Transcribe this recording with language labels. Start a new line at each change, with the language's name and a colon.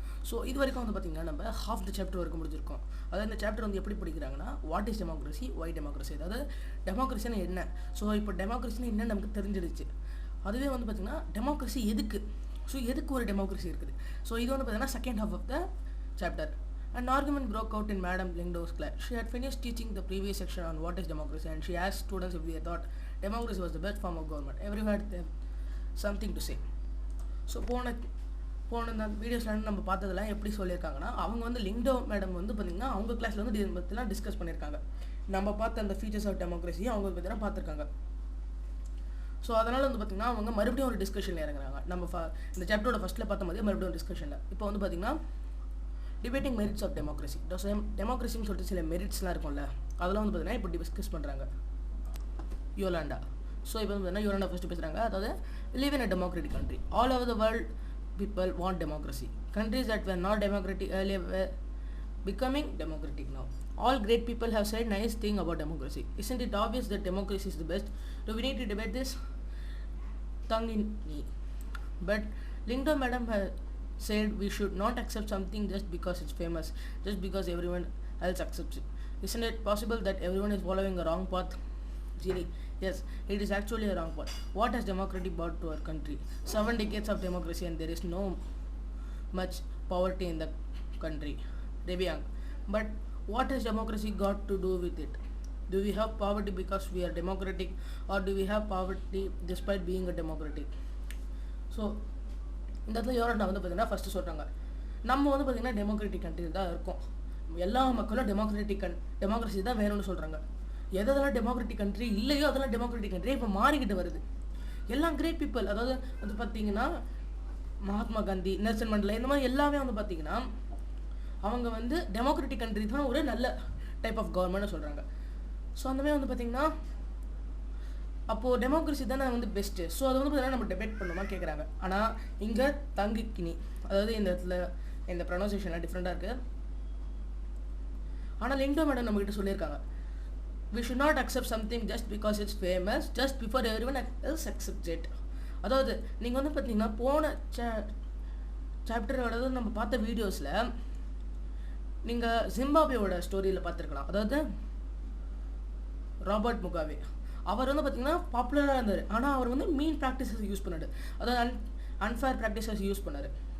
Tamil: So இது வரைக்கும் வந்து பார்த்திங்கன்னா நம்ம ஹாஃப் த சாப்டர் வரைக்கும் முடிஞ்சிருக்கோம். அதாவது இந்த சாப்டர் வந்து எப்படி படிக்கிறாங்கன்னா what is democracy, Y democracy, அதாவது டெமோக்ரஸின்னு என்ன. ஸோ இப்போ டெமோக்ரஸின்னு என்னன்னு நமக்கு தெரிஞ்சிடுச்சு. அதுவே வந்து பார்த்திங்கன்னா டெமோக்ரஸி எதுக்கு, ஸோ எதுக்கு ஒரு டெமோக்ரஸி இருக்குது. ஸோ இது வந்து பார்த்தீங்கன்னா second half of the chapter.
English: An argument broke out in Madam Lingdow's class. She had finished teaching the previous section on what is democracy and she asked students if they thought democracy was the best form of government. Everyone had something to say.
Tamil: So போன இந்த வீடியோஸில் நம்ம பார்த்ததெல்லாம் எப்படி சொல்லியிருக்காங்கன்னா, அவங்க வந்து Lyngdoh madam வந்து பார்த்திங்கன்னா அவங்க கிளாஸில் வந்து இதை பற்றிலாம் டிஸ்கஸ் பண்ணியிருக்காங்க. நம்ம பார்த்த அந்த ஃபீச்சர்ஸ் ஆஃப் டெமோக்ரஸி அவங்க பார்த்தீங்கன்னா பார்த்துருக்காங்க. ஸோ அதனால் வந்து பார்த்திங்கன்னா அவங்க மறுபடியும் ஒரு டிஸ்கஷனில் இறங்குறாங்க. நம்ம இந்த சாப்டரோட ஃபஸ்ட்டில் பார்த்த மாதிரி மறுபடியும் ஒரு டிஸ்கஷனில் இப்போ வந்து பார்த்திங்கன்னா டிபேட்டிங் மெரிட்ஸ் ஆஃப் டெமோக்ரஸி. டெமோக்ரஸின்னு சொல்லிட்டு சில மெரிட்ஸ்லாம் இருக்கும்ல, அதெல்லாம் வந்து பார்த்திங்கன்னா இப்போ டிஸ்கஸ் பண்ணுறாங்க. யோலாண்டா. ஸோ இப்போ வந்து பார்த்திங்கன்னா யோலாண்டா ஃபஸ்ட்டு பேசுகிறாங்க.
English: அதாவது live in a democratic country. All over the world people want democracy. Countries that were not democratic earlier were becoming democratic now. All great people have said nice thing about democracy. Isn't it obvious that democracy is the best? Do we need to debate this? Tongue in knee. But Lingdon madam has said we should not accept something just because it's famous, just because everyone else accepts it. Isn't it possible that everyone is following a wrong path? Genie, yes, it is actually a wrong path. What has democracy brought to our country? 7 decades of democracy and there is no much poverty in the country. Devyang, but what has democracy got to do with it? Do we have poverty because we are democratic or do we have poverty despite being a democratic?
Tamil: So இந்த இடத்துல யோரண்டா வந்து பார்த்திங்கன்னா first சொல்கிறாங்க, நம்ம வந்து பார்த்திங்கன்னா democratic country தான் இருக்கோம், எல்லா மக்களும் டெமோக்ரஸி தான் வேணும்னு சொல்கிறாங்க. எதெல்லாம் டெமோக்ராட்டிக் கண்ட்ரி இல்லையோ அதெல்லாம் டெமோக்ராட்டிக் கண்ட்ரி இப்போ மாறிக்கிட்டு வருது. எல்லாம் கிரேட் பீப்புள், அதாவது வந்து பார்த்திங்கன்னா மகாத்மா காந்தி, நெல்சன் மண்டேலா, இந்த மாதிரி எல்லாமே வந்து பார்த்திங்கன்னா அவங்க வந்து டெமோக்ராட்டிக் கண்ட்ரி தான் ஒரு நல்ல டைப் ஆஃப் கவர்மெண்ட்னு சொல்கிறாங்க. ஸோ அந்தமாதிரி வந்து பார்த்திங்கன்னா அப்போது டெமோக்ரஸி தானே வந்து பெஸ்ட்டு. ஸோ அதை வந்து பார்த்திங்கன்னா நம்ம டிபேட் பண்ணுமா கேட்குறாங்க. ஆனால் இங்கே தங்கிக்கினி, அதாவது இந்த இடத்துல இந்த ப்ரொனவுன்சியேஷன்லாம் டிஃப்ரெண்ட்டாக இருக்குது. ஆனால் லிங்டோ மேடம் நம்மக்கிட்ட சொல்லியிருக்காங்க,
English: we should not accept something just because it's famous, just before everyone else accepts it.
Tamil: அதாவது நீங்கள் வந்து பார்த்தீங்கன்னா போன சாப்டரோட நம்ம பார்த்த வீடியோஸில் நீங்கள் ஜிம்பாப்வேயோட ஸ்டோரியில் பார்த்துருக்கலாம். அதாவது ராபர்ட் முகாவே அவர் வந்து பார்த்திங்கன்னா பாப்புலராக இருந்தார், ஆனால் அவர் வந்து மீன் ப்ராக்டிசஸ் யூஸ் பண்ணார், அதாவது அன்ஃபேர் ப்ராக்டிசஸ் யூஸ் பண்ணார்.